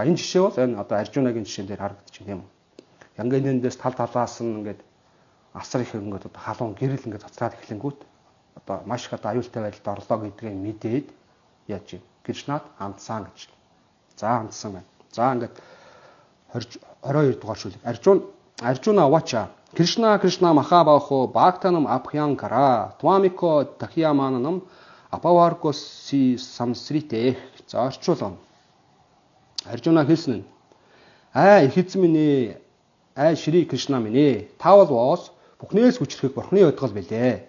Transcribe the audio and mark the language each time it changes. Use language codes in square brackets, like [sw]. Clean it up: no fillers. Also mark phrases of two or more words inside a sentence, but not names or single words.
[mn] Энэ жишээ бол энэ одоо Аржунагийн жишээн дээр харагдчих тийм үү. Янгаэнээс тал талаас нь ингээд асар их ингээд одоо халуун гэрэл ингээд цацраад эхлэнгүүт одоо маш их одоо аюултай байдалд орлоо гэдгийг мэдээд яаж юм Кришнад хандсан гэж. За хандсан байна. За ингээд 22 дугаар шүлэг. [sa] अर्जुन उवाच कृष्ण महाबाहो भक्तानाम् अभयङ्कर त्वमेको दह्यमानानाम् अपवर्गो ऽसि संसृतेः. [mn] За орчуулгам. Аржуна хэлсэн нь их эзэн минь Шри Кришна минь та бол бүхнээс хүчрэхийг Бурхны өдгөл билээ.